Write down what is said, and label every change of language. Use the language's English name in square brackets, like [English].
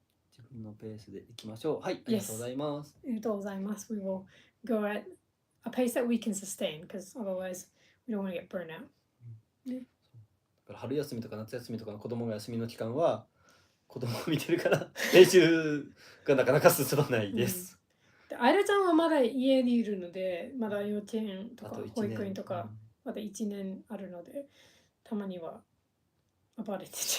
[Japanese] 自分のペースでいきましょう。はい、ありがとうございます。ありがとうございます。 [English] We will go at a pace that we can sustain, because otherwise we don't want to get burned out. [Japanese] だから春休みとか夏休みとかの子供が休みの期間は子供を見てるから練習がなかなか進まないです。あやちゃんはまだ家にいるので、まだ幼稚園とか保育園とかまだ1年あるので、たまには暴れてて。